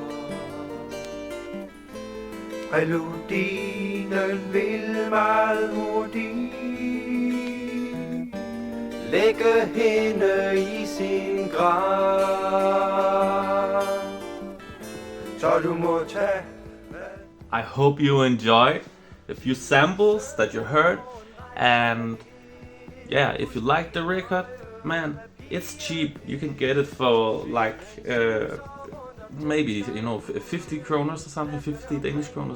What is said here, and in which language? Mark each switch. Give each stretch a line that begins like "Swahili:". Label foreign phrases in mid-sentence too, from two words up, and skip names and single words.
Danish: Præludinen vil meget hurtigt lægge hende i sin grav. Så du må tage.
English: I hope you enjoyed a few samples that you heard, and yeah, if you like the record, man, it's cheap. You can get it for like maybe 50 kroners or something, 50 Danish kroners.